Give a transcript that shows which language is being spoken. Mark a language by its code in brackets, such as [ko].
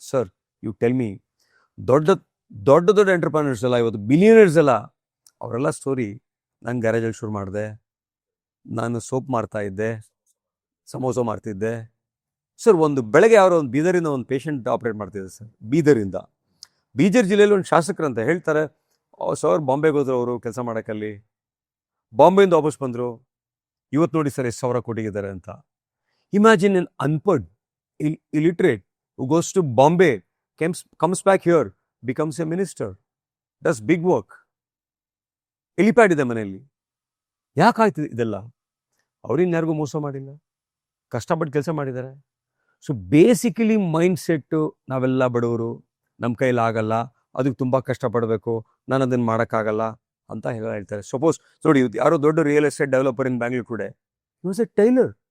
[kn] Sir, [en] you tell me, [kn] ದೊಡ್ಡ ದೊಡ್ಡ ದೊಡ್ಡ ಎಂಟರ್ಪ್ರನರ್ಸ್ ಎಲ್ಲ, ಇವತ್ತು ಬಿಲಿಯನರ್ಸ್ ಎಲ್ಲ, ಅವರೆಲ್ಲ ಸ್ಟೋರಿ, ನಾನು ಗ್ಯಾರೇಜಲ್ಲಿ ಶುರು ಮಾಡಿದೆ, ನಾನು ಸೋಪ್ ಮಾರ್ತಾ ಇದ್ದೆ, ಸಮೋಸ ಮಾರ್ತಿದ್ದೆ. ಸರ್, ಒಂದು ಬೆಳಗ್ಗೆ ಯಾರೋ ಒಂದು ಬೀದರಿಂದ ಒಂದು ಪೇಷಂಟ್ ಆಪ್ರೇಟ್ ಮಾಡ್ತಿದ್ದೆ ಸರ್, ಬೀದರಿಂದ. ಬೀದರ್ ಜಿಲ್ಲೆಯಲ್ಲಿ ಒಂದು ಶಾಸಕರಂತ ಹೇಳ್ತಾರೆ, ಸರ್ ಬಾಂಬೆಗೆ ಹೋದ್ರು ಅವರು ಕೆಲಸ ಮಾಡೋಕ್ಕಲ್ಲಿ, ಬಾಂಬೆಯಿಂದ ವಾಪಸ್ ಬಂದರು, ಇವತ್ತು ನೋಡಿ ಸರ್ ಎಷ್ಟು ಸಾವಿರ ಕೊಟ್ಟಿದ್ದಾರೆ ಅಂತ. [en] Imagine an ಅನ್ಪಡ್ illiterate who goes to Bombay, comes back here, becomes a minister, does big work. [kn] Helipad ಇದೆ ಮನೆಯಲ್ಲಿ. ಯಾಕಾಯ್ತು ಇದೆಲ್ಲ? ಅವ್ರಿನ್ಯಾರಿಗೂ ಮೋಸ ಮಾಡಿಲ್ಲ, ಕಷ್ಟಪಟ್ಟು ಕೆಲಸ ಮಾಡಿದ್ದಾರೆ. ಸೊ ಬೇಸಿಕಲಿ ಮೈಂಡ್ ಸೆಟ್ಟು, ನಾವೆಲ್ಲ ಬಡವರು, ನಮ್ಮ ಕೈಲಿ ಆಗಲ್ಲ, ಅದಕ್ಕೆ ತುಂಬ ಕಷ್ಟಪಡಬೇಕು, ನಾನು ಅದನ್ನು ಮಾಡೋಕ್ಕಾಗಲ್ಲ ಅಂತ ಹೇಳ್ತಾರೆ. ಸಪೋಸ್ ನೋಡಿ, ಯಾರೋ ದೊಡ್ಡ real estate developer [en] In Bangalore today, he was a tailor.